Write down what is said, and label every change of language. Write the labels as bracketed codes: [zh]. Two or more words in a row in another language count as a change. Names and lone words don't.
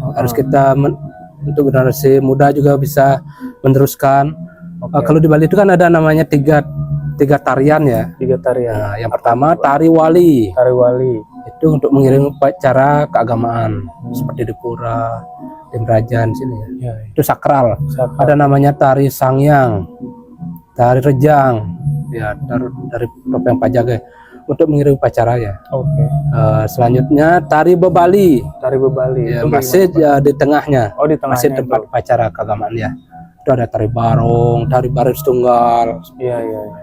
[id] Harus kita untuk generasi muda juga bisa meneruskan. Kalau di Bali itu kan ada namanya tiga tarian ya. Tiga tarian. Nah, yang pertama tari wali. Tari wali. Itu untuk mengiring upacara keagamaan seperti di pura, di Brajan sini ya. Ya, Itu sakral. sakral. Ada namanya tari sangyang, tari rejang, ya dari topeng pajaga untuk mengiring upacara ya. Oke. Selanjutnya tari bebali, Tari bebali. ya, Itu masih gimana, Pak? di tengahnya, Oh, di tengahnya masih tempat itu. upacara keagamaan ya. Itu ada tari barong, tari baris tunggal, Iya, iya, iya.